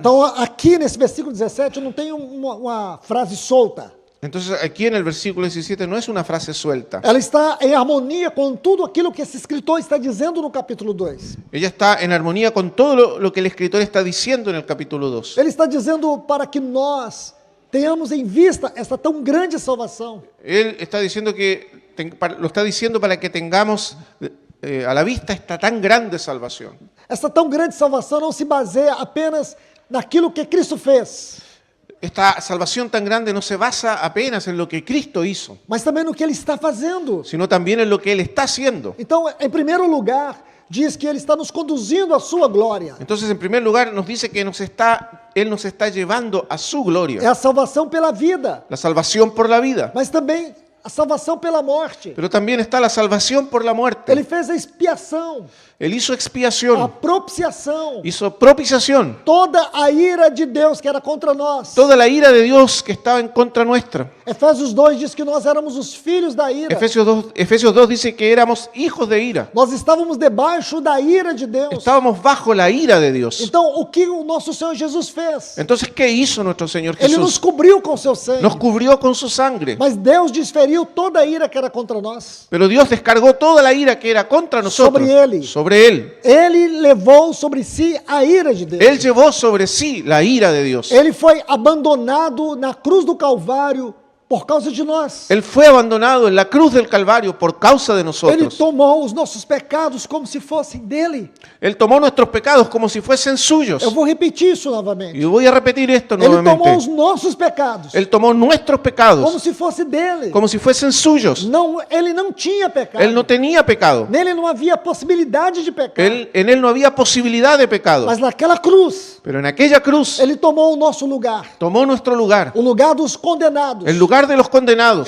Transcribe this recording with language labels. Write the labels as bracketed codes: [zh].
[pt] Então, aqui nesse versículo 17, eu não tenho uma frase solta. [es] Entonces aquí en el versículo 17 no es una frase suelta. [pt] Ela está em harmonia com tudo aquilo que esse escritor está dizendo no capítulo 2. [es] Ella está en armonía con todo lo que el escritor está diciendo en el capítulo 2. [pt] Ele está dizendo para que nós tenhamos em vista essa tão grande salvação. [es] Él está diciendo lo está diciendo para que tengamos a la vista esta tan grande salvación. [pt] Essa tão grande salvação não se baseia apenas naquilo que Cristo fez, [es] Esta salvación tan grande no se basa apenas en lo que Cristo hizo, [pt] mas também no que Ele está fazendo. [es] sino también en lo que Él está haciendo. [pt] Então, em primeiro lugar, diz que Ele está nos conduzindo à sua glória. [es] Entonces, en primer lugar, nos dice que Él nos está llevando a su [pt] É [es] gloria, [pt] a salvação pela vida, [es] la salvación por la vida, [pt] mas também a salvação pela morte. [es] pero también está la salvación por la muerte. [pt] Ele fez a expiação, [es] Él hizo a expiación, [pt] propiciação. [es] hizo propiciación, [pt] Toda a ira de Deus que era contra nós. [es] toda la ira de Dios que estaba en contra nuestra. [pt] Efésios 2 diz que nós éramos os filhos da ira. [es] Efesios 2 dice que éramos hijos de ira. [pt] Nós estávamos debaixo da ira de Deus. [es] Estábamos bajo la ira de Dios. [pt] Então, o que o nosso Senhor Jesus fez? [es] Entonces, ¿qué hizo nuestro Señor [pt] Ele nos [es] Jesús? [pt] cobriu com seu sangue. [es] Nos cubrió con su sangre. [pt] Mas Deus desferiu toda a ira que era contra nós. [es] Pero Dios descargó toda la ira que era contra nosotros sobre Él. [pt] Ele levou sobre si a ira de Deus. [es] Él llevó sobre sí la ira de Dios. [pt] Ele foi abandonado na cruz do Calvário por causa de nós. [es] Él fue abandonado en la cruz del Calvario por causa de [pt] Ele [es] nosotros. [pt] tomou os nossos pecados como se fossem dele. [es] Él tomó nuestros pecados como si fuesen suyos. [pt] Eu vou repetir isso novamente. [es] Y voy a repetir esto [pt] Ele tomou [es] nuevamente. [pt] os nossos pecados [es] Él tomó nuestros [pt] como [es] pecados [pt] se fosse dele. [es] como si fuesen suyos. [pt] Não, ele não tinha pecado. [es] Él no tenía pecado. [pt] Nele não havia possibilidade de pecar. [es] En él no había posibilidad de pecado. [pt] Mas naquela cruz, [es] Pero en aquella cruz [pt] ele tomou o nosso lugar, [es] tomó nuestro lugar, [pt] o lugar dos condenados. [es] el lugar de los condenados.